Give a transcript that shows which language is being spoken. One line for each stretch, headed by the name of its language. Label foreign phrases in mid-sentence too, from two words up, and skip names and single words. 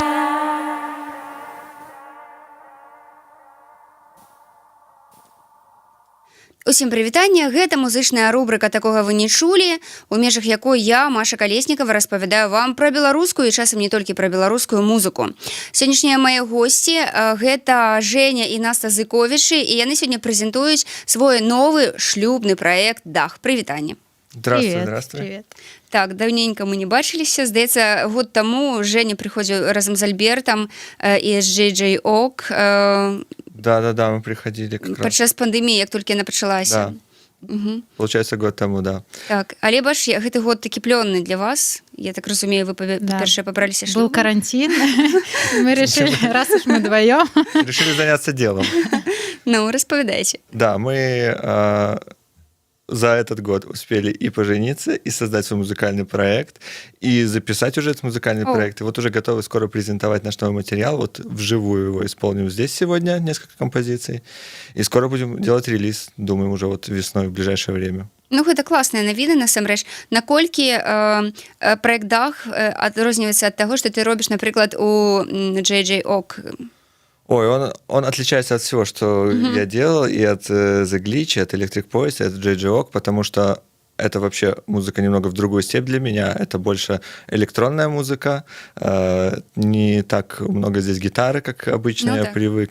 Belarusian: Усім прывітанне, гэта музычная рубрыка «Такога вы не чулі», у межах якой я, Маша Калеснікава, распавядаю вам пра беларускую і часам не толькі пра беларускую музыку. Сённяшнія мае госці гэта Женя і Наста Зыковічы, і яны сёння прэзентуюць свой новы шлюбны праект «Дах». Прывітанне.
Russian: Здравствуй. Привет.
Belarusian: Так, даўненька мы не бачыліся. Здаецца, год таму Женя прыходзіў разам з Альбертам і з Джей Ок.
Russian: Да, мы приходили как раз.
Belarusian: Падчас пандэміі, як толькі яна пачалася.
Russian: Да. Угу. Получается, год тому, да.
Belarusian: Так, але бач, гэты год такі плённы для вас. Я так разумею, вы першае пабраліся шлюбам.
Russian: Был карантин, мы решили, раз уж мы вдвоем. Решили заняться делом.
Belarusian: Ну, распавядайце.
Russian: Да, мы за этот год успели и пожениться, и создать свой музыкальный проект, и записать уже этот музыкальный проект. И вот уже готовы скоро презентовать наш новый материал. Вот вживую его исполним здесь сегодня, несколько композиций. И скоро будем делать релиз, думаем, уже вот весной, в ближайшее время.
Belarusian: Ну, гэта класныя навіны, насамрэч. Наколькі праект «Дах» адрозніваецца ад таго, што ты робіш, напрыклад, у Джей Ок?
Russian: Ой, он отличается от всего, что я делал, и от The Glitch, и от Electric Poise, и от JJ Oak, потому что это вообще музыка немного в другую степь для меня. Это больше электронная музыка. Не так много здесь гитары, как обычно я привык.